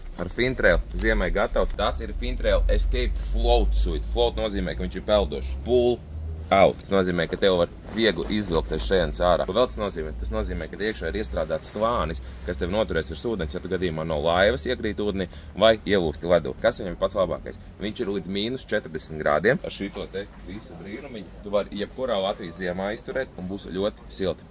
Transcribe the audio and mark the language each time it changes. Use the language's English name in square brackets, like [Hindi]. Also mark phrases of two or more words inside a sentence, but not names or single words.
[Latvian] ar Fintrail ziemai gatavs. Tas ir Fintrail Escape Float Suite. Float nozīmē, ka viņš ir peldošs. [English] Pull out. [Latvian] Tas nozīmē, ka tev var viegli izvilkties šajienas ārā. Ko vēl tas nozīmē? Tas nozīmē, ka iekšā ir iestrādāts slānis, kas tev noturēs virs ūdens, ja tu gadījumā no laivas iekrīt ūdenī vai ielūsti ledū. Kas viņam ir pats labākais? Viņš ir līdz -40 grādiem. Ar šito te visu brīnumiņu tu vari jebkurā Latvijas ziemā izturēt un būs ļoti silti.